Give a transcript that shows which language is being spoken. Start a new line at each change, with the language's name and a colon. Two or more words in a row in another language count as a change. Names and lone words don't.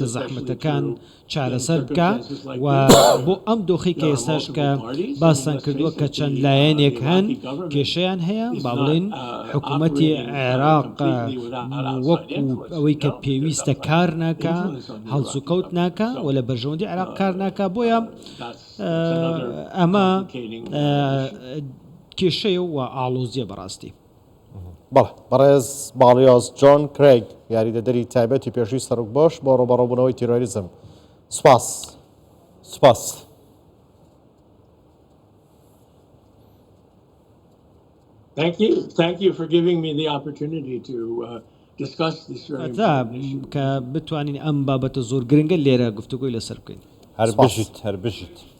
Central Kurdish: زەحمەتەکان چارەسەر بکە و بۆ ئەم دۆخی کە ئێستاش کە باسان کردووە کە چەند لایەنێک هەن کێشەیان هەیە با بڵێن حکوومەتی عێراق وەکو ئەوەی کە پێویستە کار ناکە هەڵسوکەوت ناکە و لە بەرژەوەندی عێراق کار ناکە بۆیە ئەمە کێشەیە و ئاڵۆزیە بەڕاستی. بەڵێ بەڕێز باڵیۆز جۆن کرێگ یاریدەدەری تایبەتی پێشووی سەرک بۆش بۆ ڕۆبەڕۆبوونەوەی تیرۆریزم. سوپاس. سوپاس.
English: Thank you for giving me the opportunity to discuss this very important issue.
Central Kurdish: کە بتوانین ئەم بابەتە زۆر گرنگە لێرە گفتوگۆی لەسەر بکەین. هەر بژیت هەر بژیت.